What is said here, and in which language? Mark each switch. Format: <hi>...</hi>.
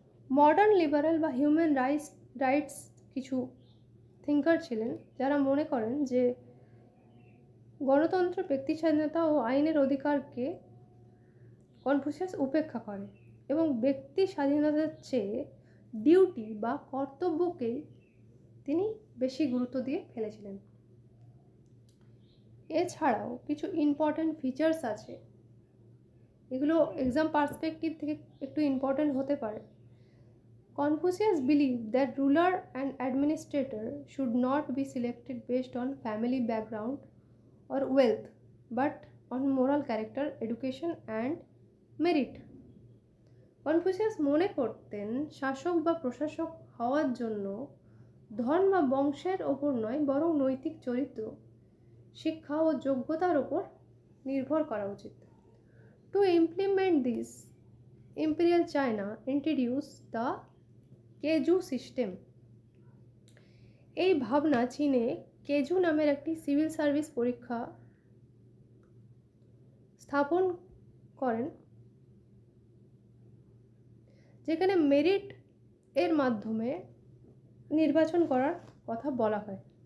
<bn>Modern liberal বা human rights কিছু thinker ছিলেন যারা মনে করেন যে গণতন্ত্র, ব্যক্তি স্বাধীনতা ও আইনের অধিকারকে কনফুসিয়াস উপেক্ষা করে এবং ব্যক্তি স্বাধীনতার চেয়ে ডিউটি বা কর্তব্যকেই তিনি বেশি গুরুত্ব দিয়ে ফেলেছিলেন। এছাড়াও কিছু ইম্পর্ট্যান্ট ফিচার্স আছে, এগুলো এক্সাম পার্সপেক্টিভ থেকে একটু ইম্পর্ট্যান্ট হতে পারে।</bn> <en>Confucius believed that ruler and administrator should not be selected based on family background or wealth, but on moral character, education and merit.</en> <bn>Confucius মনে করতেন শাসক বা প্রশাসক হওয়ার জন্য ধর্ম বা বংশের ওপর নয়, বরং নৈতিক চরিত্র, শিক্ষা ও যোগ্যতার ওপর নির্ভর করা উচিত।</bn> <en>To implement this, Imperial China introduced the keju system.</en> <bn>এই ভাবনা চীনে কেজু নামের একটি সিভিল সার্ভিস পরীক্ষা স্থাপন করেন, যেখানে মেরিট এর মাধ্যমে নির্বাচন করার কথা বলা হয়।</bn>